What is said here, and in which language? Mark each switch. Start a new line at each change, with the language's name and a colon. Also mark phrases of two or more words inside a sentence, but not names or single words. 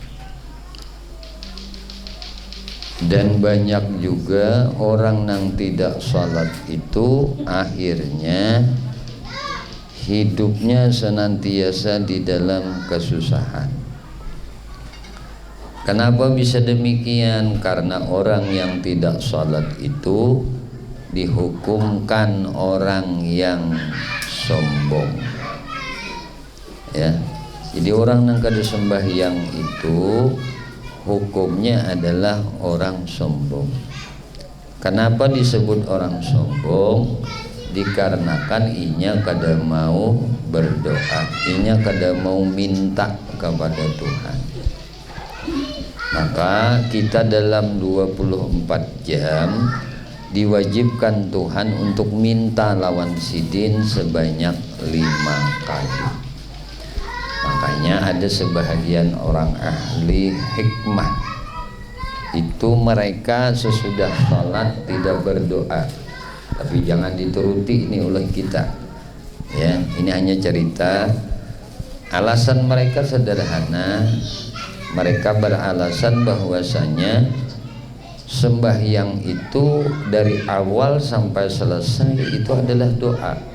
Indonesian: Dan banyak juga orang yang tidak salat itu akhirnya hidupnya senantiasa di dalam kesusahan. Kenapa bisa demikian? Karena orang yang tidak salat itu dihukumkan orang yang sombong.
Banjar: Ya. Jadi orang yang kada sembahyang itu hukumnya adalah orang sombong.
Indonesian: Kenapa disebut orang sombong?
Banjar: Dikarenakan inya kada mau berdoa, inya kada mau minta kepada Tuhan. Maka kita dalam 24 jam diwajibkan Tuhan untuk minta lawan sidin sebanyak 5 kali.
Indonesian: Makanya ada sebahagian orang ahli hikmah itu mereka sesudah sholat tidak berdoa, tapi jangan dituruti ini oleh kita ya. Ini hanya cerita. Alasan mereka sederhana. Mereka beralasan bahwasanya sembahyang itu dari awal sampai selesai itu adalah doa.